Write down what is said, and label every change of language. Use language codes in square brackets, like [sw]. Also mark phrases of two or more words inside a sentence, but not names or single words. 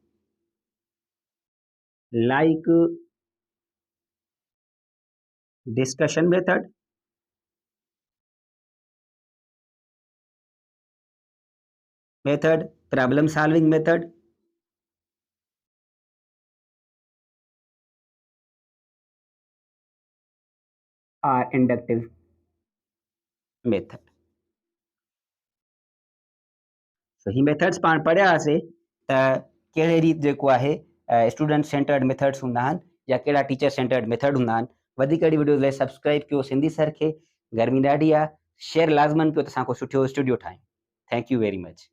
[en] like discussion method, problem solving method, or inductive method। [sd] सो ही मेथड्स पाण पढ़ियासीं त कहिड़े रीत जेको आहे [en] student centered methods [sd] हूंदा आहिनि या कहिड़ा [en] teacher centered method [sd] हूंदा आहिनि। वधीक अहिड़ी वीडियोज़ लाइ सब्सक्राइब कयो सिंधी सर खे। गर्मी ॾाढी आहे, शेयर लाज़मन कयो त असां को सुठो स्टूडियो ठाहियूं। [en] thank you very much.